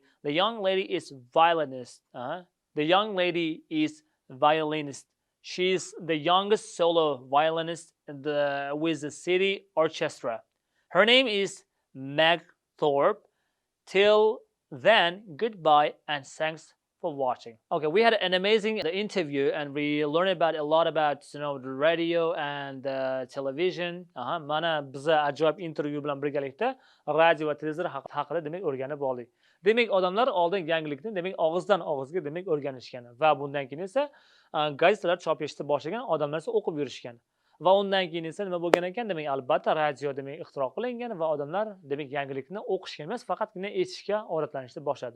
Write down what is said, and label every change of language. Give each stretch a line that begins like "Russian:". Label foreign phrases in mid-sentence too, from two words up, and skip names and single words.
English: The young lady is violinist. She's the youngest solo violinist with the city orchestra. Her name is Meg Thorpe. Till then, goodbye and thanks for watching. Okay, we had an amazing interview and we learned about a lot about the radio and television.
Uzbek: Mana biza ajoyib intervyu bilan birgalikda radio va televizor haqida demak o'rganib oldik. Demak, odamlar oldin yangilikni demak og'izdan og'izga demak o'rganishgan va bundan keyin esa gazetalar chop etishni boshlagan, odamlar esa o'qib yurishgan. Va undan keyin esa nima bo'lgan ekan? Demak, albatta radio demak ixtiro qilingan va odamlar demak yangilikni o'qishga emas, faqatgina eshitishga odatlanishni boshladi.